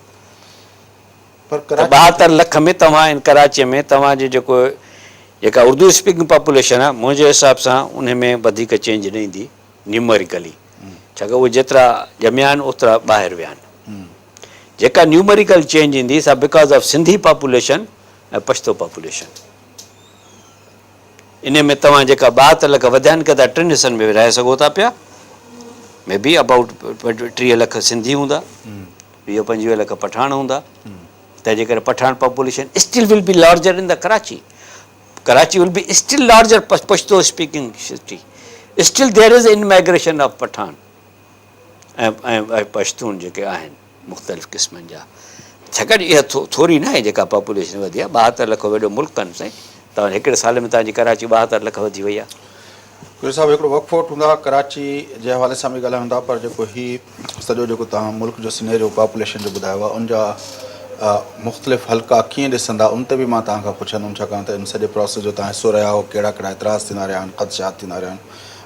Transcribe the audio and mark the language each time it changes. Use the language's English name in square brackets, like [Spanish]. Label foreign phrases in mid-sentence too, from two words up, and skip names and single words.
[Sindhi] पर 72 लख में तव्हां इन कराचीअ में तव्हांजे जेका [English] Urdu speaking population [Sindhi] आहे, मुंहिंजे हिसाब सां उन में वधीक चेंज न ईंदी न्यूमरिकली, छाकाणि उहे जेतिरा ॼमिया आहिनि ओतिरा ॿाहिरि विया आहिनि। जेका [English] numerical change [Sindhi] ईंदी सा [English] because of Sindhi population [Sindhi] ऐं [English] Pashto population. [Sindhi] इन में तव्हां जेका 72 लख वधिया आहिनि, कदा 3 हिसनि में रहे सघो था पिया, [English] maybe about [Sindhi] 30 लख सिंधी हूंदा, 20-25 लख पठान हूंदा। तंहिंजे करे [English] Pathan population still will be larger in the Karachi. Karachi will be still larger Pashto speaking city. Still there is in migration of Pathan [Sindhi] ऐं पश्तून जेके आहिनि मुख़्तलिफ़ क़िस्मनि जा। छाकाणि इहा थोरी न आहे जेका पॉपुलेशन वधी आहे। 72 लख वॾो मुल्क आहिनि साईं। तव्हां हिकिड़े साल में तव्हांजी कराची 72 लख वधी वई आहे। गुरु साहिबु हिकिड़ो वक़फ़ो हूंदा कराची जे हवाले सां बि ॻाल्हायूं था, पर जेको हीउ सॼो जेको तव्हां मुल्क जो सिनेरियो पॉपुलेशन जो ॿुधायो आहे उनजा मुख़्तलिफ़ हल्का कीअं ॾिसंदा उन ते बि मां तव्हांखां पुछंदुमि, छाकाणि त इन सॼे प्रोसेस जो तव्हां हिसो रहिया हो, कहिड़ा कहिड़ा एतिराज़ थींदा रहिया आहिनि, ख़दशात थींदा रहिया आहिनि।